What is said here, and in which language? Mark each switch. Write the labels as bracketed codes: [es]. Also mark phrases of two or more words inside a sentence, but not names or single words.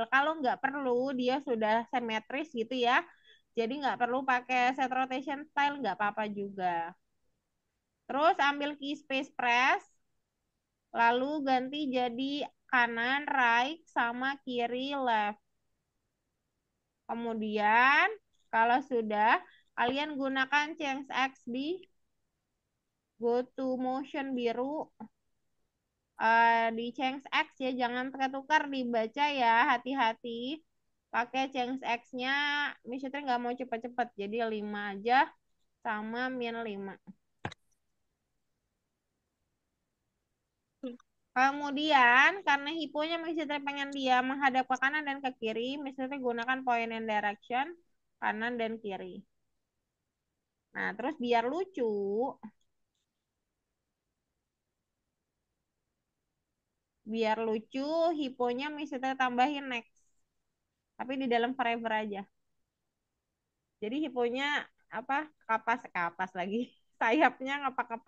[id] Kalau nggak perlu, dia sudah simetris gitu ya. Jadi nggak perlu pakai [en] set rotation style, [id] nggak apa-apa juga. Terus ambil [en] key space press, [id] lalu ganti jadi kanan right sama kiri left. Kemudian kalau sudah, kalian gunakan [en] change X [id] di [en] go to motion [id] biru. Di [en] change X [id] ya, jangan tukar-tukar dibaca ya, hati-hati. Pakai [en] change X-nya, [id] misalnya nggak mau cepet-cepet, jadi 5 aja sama min 5. Kemudian, karena hiponya misalnya pengen dia menghadap ke kanan dan ke kiri, misalnya gunakan [en] point and direction, [id] kanan dan kiri. Nah, terus biar lucu, hiponya misalnya tambahin next. Tapi di dalam forever aja. Jadi hiponya apa kapas kapas lagi sayapnya ngepak-ngepak.